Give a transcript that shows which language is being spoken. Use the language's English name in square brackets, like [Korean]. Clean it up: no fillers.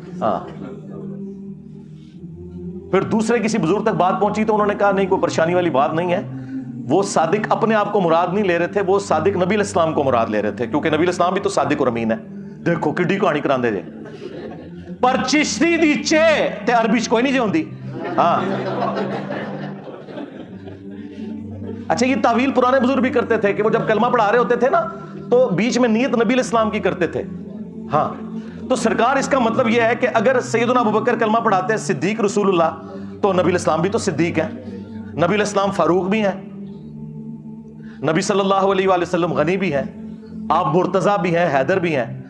[Urdu] ہاں, پھر دوسرے کسی بزرگ تک بات پہنچی تو انہوں نے کہا نہیں کوئی پریشانی والی بات نہیں ہے, وہ صادق اپنے آپ کو مراد نہیں لے رہے تھے, وہ صادق نبی علیہ السلام کو مراد لے رہے تھے, کیونکہ نبی علیہ السلام بھی تو صادق اور امین ہے. [Punjabi] دیکھو کڈی کہانی کراندے جے. پر چشتی دی چے تے عربی چ کوئی نہیں جے ہوندی. [Urdu] ہاں اچھا, یہ تعویل پرانے بزرگ بھی کرتے تھے کہ وہ جب کلمہ پڑھا رہے ہوتے تھے نا تو بیچ میں نیت نبی علیہ السلام کی کرتے تھے. ہاں, تو سرکار اس کا مطلب یہ ہے کہ اگر سیدنا ابوبکر کلمہ پڑھاتے ہیں صدیق رسول اللہ, تو نبی علیہ السلام بھی تو صدیق ہیں, نبی علیہ السلام فاروق بھی ہیں, نبی صلی اللہ علیہ وآلہ وسلم غنی بھی ہیں, آپ مرتضیٰ بھی ہیں, حیدر بھی ہیں.